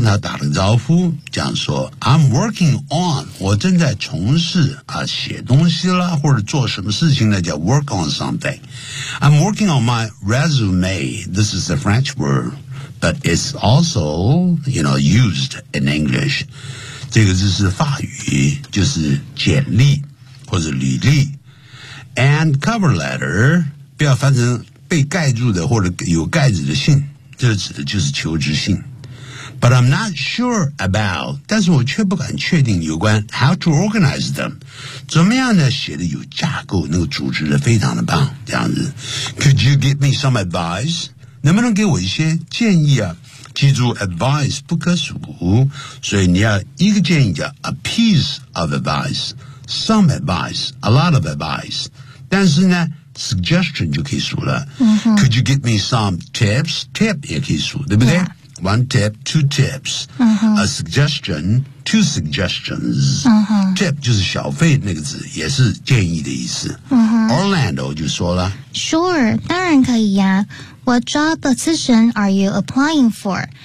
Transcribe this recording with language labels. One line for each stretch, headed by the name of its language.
Chinese: 那打个招呼，这样说
English: I'm working on,
Chinese: 我正在从事啊写东西啦，或者做什么事情呢，叫
English: work on something. I'm working on my resume. This is a French word. But it's also, you know, used in English.
Chinese: 这个就是法语，就是简历或者履历。 And cover letter, 不要翻成被盖住的或者有盖子的信，这指的就是求职信。
English: But I'm not sure about,
Chinese: 但是我却不敢确定有关
English: how to organize them.
Chinese: 怎么样呢？写的有架构，那个组织的非常的棒，这样子。
English: Could you give me some advice?
Chinese: 能不能给我一些建议啊？记住 advice 不可数，所以你要一个建议叫
English: a piece of advice, some advice, a lot of advice.
Chinese: 但是呢 suggestion 就可以数了、 mm-hmm.
English: Could you give me some tips? Tip
Chinese: 也可以数，对不对、 yeah.
English: One tip, two tips、 mm-hmm. A suggestion, two suggestions、 mm-hmm.
Chinese: Tip 就是小费那个字，也是建议的意思、 mm-hmm. Orlando 就说了
English: Sure,
Chinese: 当然可以呀、啊
English: What job position are you applying for?